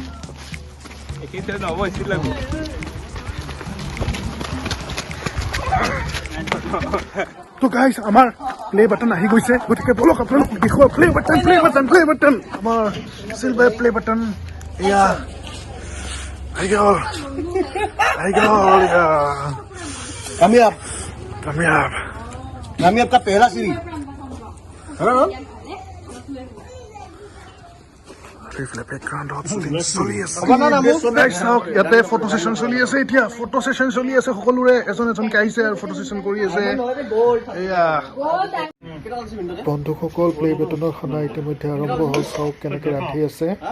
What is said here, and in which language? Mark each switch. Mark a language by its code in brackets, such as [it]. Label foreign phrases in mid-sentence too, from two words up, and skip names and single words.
[as] তো গাইজ আমাৰ [en] play button [as] আহি গৈছে গতিকে বলক আপোনালোক দেখুৱা [en] play button [as] আমাৰ [en] silver play button [as] এয়া আহি গ'ল [hi] कामयाब कामयाब कामयाब का पहला सीरीज [as] ইয়াতে [en] photo session [as] চলি আছে এতিয়া [en] photo session [as] চলি আছে সকলোৰে এজন এজনকে আহিছে আৰু [en] photo session [as] কৰি আছে এয়া বন্ধুসকল [en] play button [as] খানা ইতিমধ্যে আৰম্ভ হ'ল চাওক কেনেকে ৰান্ধি আছে